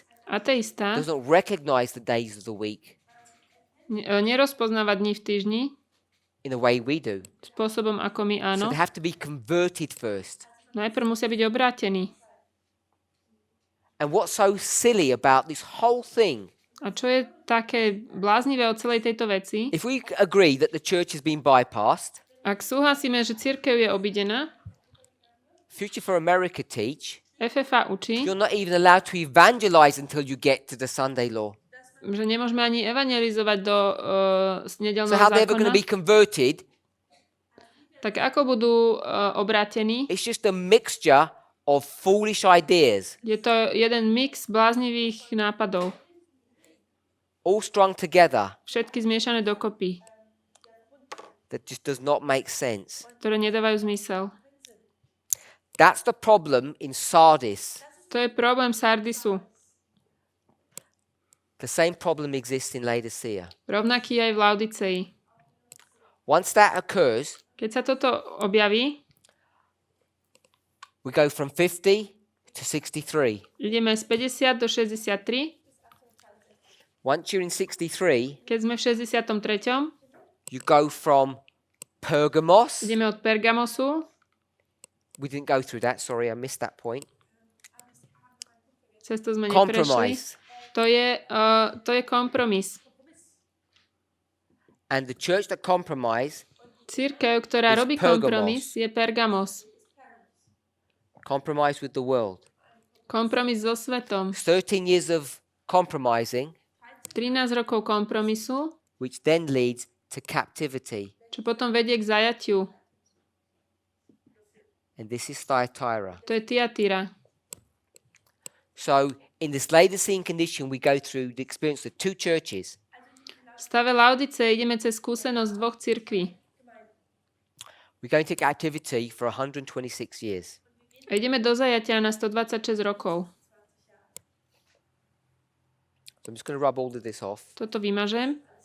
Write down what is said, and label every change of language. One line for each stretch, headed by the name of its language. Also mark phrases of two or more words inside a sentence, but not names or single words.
Slovak: Ateista
English: doesn't recognize the days of the week
Slovak: nerozpoznáva dni v týždni
English: in the way we do.
Slovak: spôsobom, ako my
English: So
Slovak: áno.
English: they have to be converted first.
Slovak: Najprv musia byť obrátení.
English: And what's so silly about this whole thing,
Slovak: A čo je také bláznivé o celej tejto veci?
English: if we agree that the church has been bypassed,
Slovak: Ak súhlasíme, že cirkev je obidená,
English: Future for America teach
Slovak: FFA učí,
English: you're not even allowed to evangelize until you get to the Sunday law.
Slovak: že nemôžeme ani evangelizovať do
English: So
Slovak: nedeľného
English: how they're ever going to
Slovak: zákona,
English: be converted?
Slovak: tak ako budú obrátení?
English: It's just a mixture of foolish ideas,
Slovak: Je to jeden mix bláznivých nápadov.
English: all strung together,
Slovak: Všetky zmiešané dokopy,
English: that just does not make sense.
Slovak: ktoré nedávajú zmysel.
English: That's the problem in Sardis.
Slovak: To je problém Sardisu.
English: The same problem exists in Laodicea.
Slovak: Rovnaký aj v Laodicei.
English: Once that occurs,
Slovak: Keď sa toto objaví,
English: we go from 50 to 63.
Slovak: ideme z 50 do 63.
English: Once you're in 63,
Slovak: Keď sme v 63.
English: you go from Pergamos.
Slovak: ideme od Pergamosu.
English: We didn't go through that. Sorry, I missed that point.
Slovak: Cez to sme neprešli.
English: Compromise.
Slovak: To je kompromis.
English: And the church that compromise,
Slovak: Cirkev, ktorá
English: It's
Slovak: robí Pergamos. kompromis, je Pergamos.
English: compromise with the world.
Slovak: Kompromis so svetom.
English: 13 years of compromising,
Slovak: 13 rokov kompromisu,
English: which then leads to captivity.
Slovak: čo potom vedie k zajatiu.
English: And this is Thyatira.
Slovak: To je Tiatira.
English: So in this Laodicean condition, we go through the experience of two churches.
Slovak: V stave Laodice ideme cez skúsenosť dvoch cirkví.
English: We're going to captivity for 126 years.
Slovak: A ideme do zajatia na 126 rokov.
English: So I'm just going to rub all of this off.
Slovak: Toto vymažem.